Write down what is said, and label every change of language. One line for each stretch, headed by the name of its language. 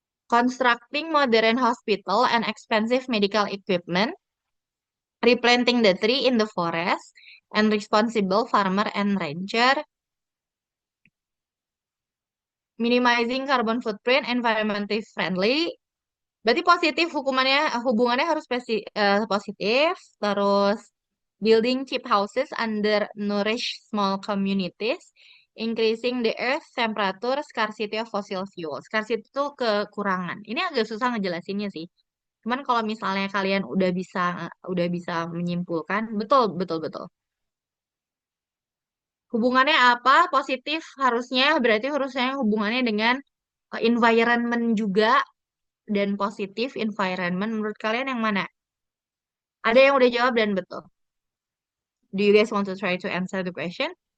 English: Constructing modern hospital and expensive medical equipment, replanting the tree in the forest, and responsible farmer and rancher, minimizing carbon footprint, environmentally friendly.
Indonesian: Berarti positif hukumannya, hubungannya harus positif. Terus
English: building cheap houses under nourished small communities, increasing the earth temperature, scarcity of fossil fuel.
Indonesian: Scarcity itu kekurangan. Ini agak susah ngejelasinnya sih. Cuman kalau misalnya kalian udah bisa menyimpulkan, betul betul betul. Hubungannya apa? Positif harusnya berarti harusnya hubungannya dengan environment juga, dan positif environment. Menurut kalian yang mana? Ada yang udah jawab dan betul.
English: Do you guys want to try to answer the question?